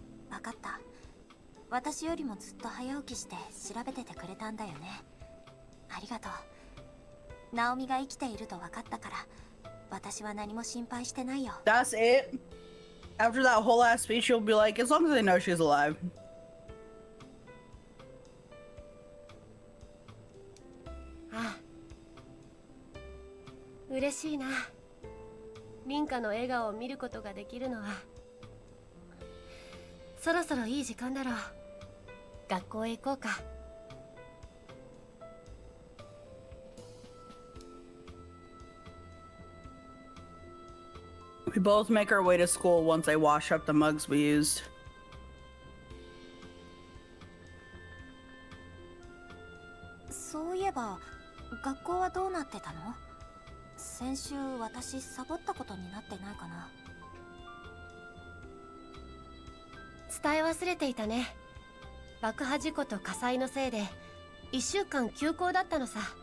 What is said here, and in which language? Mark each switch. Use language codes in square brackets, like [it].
[ja] わかった。私よりもずっと早起きして調べててくれたんだよね。ありがとう。ナオミが生きていると分かったから、私は何も心配してないよ。 [en] That's it? After that whole ass speech, you'll be like, as long as they know she's alive. [ja] ああ、嬉しいな。凛花の笑顔を見ることができるのは。そろそろいい時間だろう。学校へ行こうか。 [en] We both make our way to school once I wash up the mugs we used. [ja] そういえば学校はどうなってたの？先週私サボったことになってないかな。伝え忘れていたね。爆破事故と火災のせいで1週間休校だったのさ。